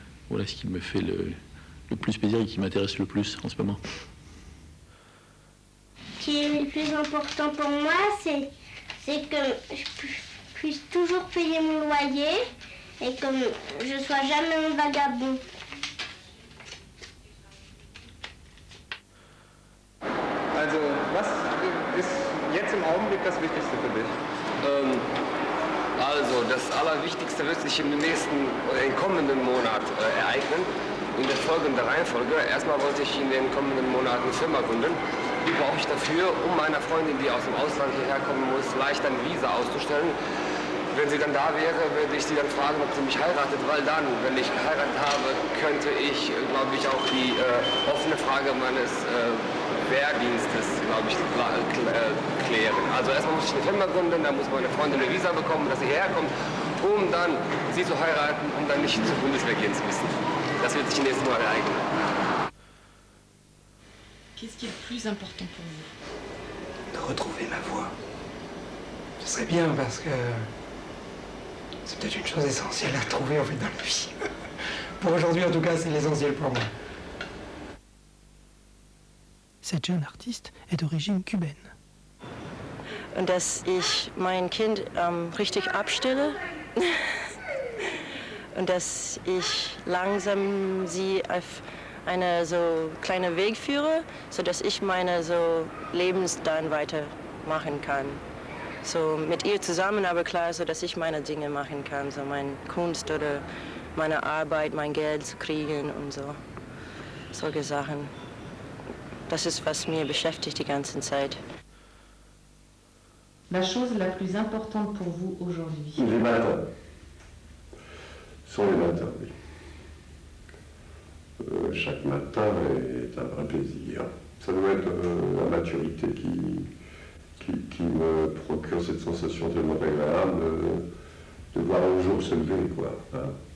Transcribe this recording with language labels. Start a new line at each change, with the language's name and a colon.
French: Voilà ce qui me fait le plus plaisir et qui m'intéresse le plus en ce moment. Ce qui est le plus important pour moi, c'est que je puisse toujours payer mon loyer et que je ne sois jamais un vagabond.
German: Also, was ist jetzt im Augenblick das Wichtigste für dich? Also, das Allerwichtigste wird sich im kommenden Monat ereignen. In der folgenden Reihenfolge. Erstmal wollte ich in den kommenden Monaten eine Firma gründen. Die brauche ich dafür, um meiner Freundin, die aus dem Ausland hierher kommen muss, leicht ein Visa auszustellen. Wenn sie dann da wäre, würde ich sie dann fragen, ob sie mich heiratet, weil dann, wenn ich geheiratet habe, könnte ich, glaube ich, auch die offene Frage meines Wehrdienstes, glaube ich, klären. Also erstmal muss ich eine Firma gründen, dann muss meine Freundin eine Visa bekommen, dass sie hierher kommt, um dann sie zu heiraten, um dann nicht zur Bundeswehr gehen zu müssen. Das wird sich im nächsten Mal ereignen.
French: Qu'est-ce qui est le plus important pour vous? De retrouver ma voix. Ce serait bien parce que c'est peut-être une chose essentielle à trouver en fait dans la vie. Pour aujourd'hui en tout cas, c'est l'essentiel pour moi. Cette jeune artiste est d'origine cubaine.
German: Und dass ich mein Kind richtig abstille und dass ich langsam sie auf eine so kleine Weg führe, sodass ich meine so Lebensdan weitermachen kann. So mit ihr zusammen, aber klar, so dass ich meine Dinge machen kann, so meine Kunst oder meine Arbeit, mein Geld zu kriegen und so. Solche Sachen. Das ist, was mir beschäftigt die ganze Zeit.
French: La chose la plus importante pour vous aujourd'hui? Les matins. Sont les matins, oui. Chaque matin est un vrai plaisir. Ça doit être la maturité qui me procure cette sensation tellement agréable de voir le jour se lever, quoi. Hein.